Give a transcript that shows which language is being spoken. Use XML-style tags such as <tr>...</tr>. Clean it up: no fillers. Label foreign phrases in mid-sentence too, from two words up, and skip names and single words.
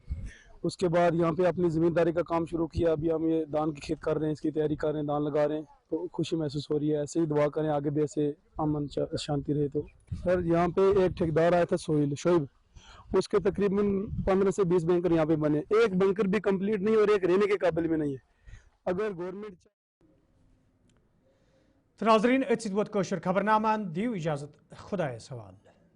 <ur>اس کے بعد یہاں پہ اپنی زمینداری کا کام شروع کیا. ابھی ہم یہ دان کی کھیت کر رہے ہیں, اس کی تیاری کر رہے ہیں, دان لگا رہے ہیں. تو خوشی محسوس ہو رہی ہے. ایسے ہی دعا کریں آگے بھی ایسے امن شانتی رہے. تو سر یہاں پہ ایک ٹھیکیدار آیا تھا شعیب, اس کے تقریباً 15 سے 20 بنکر یہاں پہ بنے. ایک بنکر بھی کمپلیٹ نہیں اور ایک رہنے کے قابل میں نہیں ہے. اگر گورنمنٹ</ur> <ks>ناظرین ات ست ووت خبرنامہ دیو اجازت خدایس حوالہ.</ks>